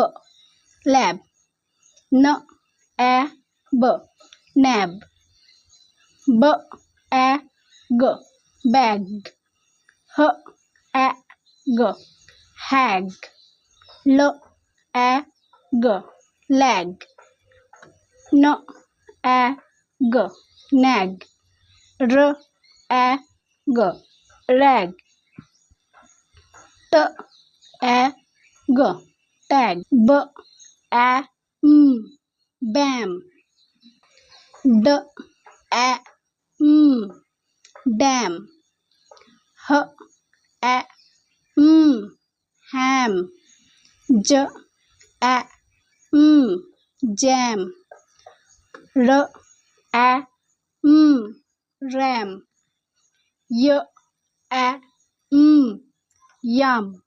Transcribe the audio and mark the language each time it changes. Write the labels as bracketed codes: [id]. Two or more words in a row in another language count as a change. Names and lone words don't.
[bn] ল্যাব, ন অ্যা ব ন্যাব, ব অ্যা গ ব্যাগ, হ অ্যা গ হ্যাগ, ল অ্যা গ ল্যাগ, ন অ্যা গ ন্যাগ, র অ্যা গ র্যাগ, ট অ্যা গ ট্যাগ, ব অ্যা ব্যাম, ড অ্যা ড্যাম, হ অ্যা হ্যাম, জ অ্যা জ্যাম, র অ্যা র্যাম, য় অ্যা ইয়াম,